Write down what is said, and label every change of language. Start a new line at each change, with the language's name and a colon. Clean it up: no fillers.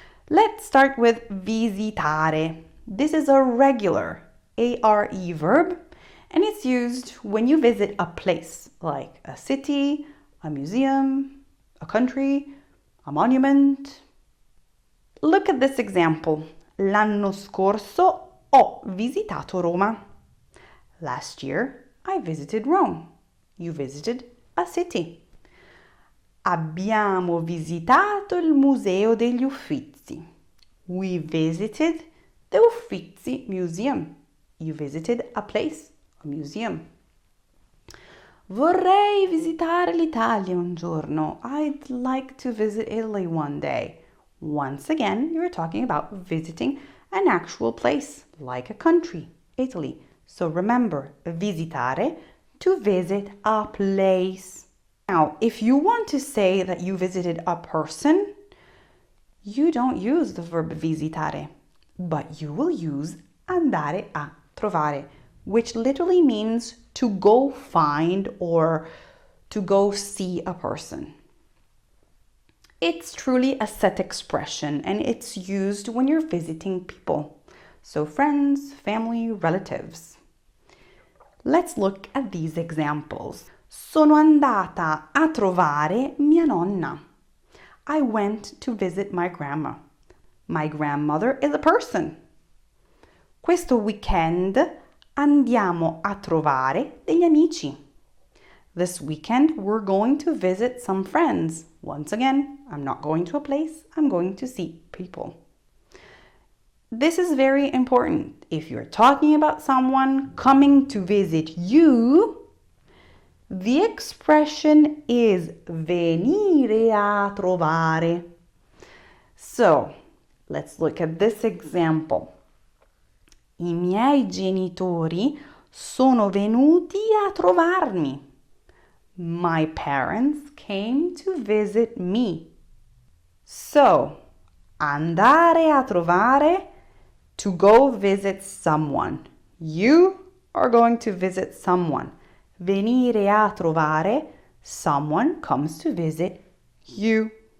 English: Let's start with visitare. This is a regular ARE verb, and it's used when you visit a place like a city, a museum, a country, a monument. Look at this example.
Italian: L'anno scorso ho visitato Roma.
English: Last year, I visited Rome. You visited a city.
Italian: Abbiamo visitato il Museo degli Uffizi.
English: We visited the Uffizi Museum. You visited a place, a museum.
Italian: Vorrei visitare l'Italia un giorno.
English: I'd like to visit Italy one day. Once again, you're talking about visiting an actual place, like a country, Italy. So remember, visitare, to visit a place. Now, if you want to say that you visited a person, you don't use the verb visitare, but you will use
Italian: andare a trovare,
English: which literally means to go find or to go see a person. It's truly a set expression, and it's used when you're visiting people. So friends, family, relatives. Let's look at these examples.
Italian: Sono andata a trovare mia nonna.
English: I went to visit my grandma. My grandmother is a person.
Italian: Questo weekend andiamo a trovare degli amici.
English: This weekend we're going to visit some friends. Once again, I'm not going to a place, I'm going to see people. This is very important. If you're talking about someone coming to visit you, the expression is
Italian: venire a trovare.
English: So, let's look at this example.
Italian: I miei genitori sono venuti a trovarmi.
English: My parents came to visit me. So,
Italian: andare a trovare,
English: to go visit someone. You are going to visit someone.
Italian: Venire a trovare,
English: someone comes to visit you.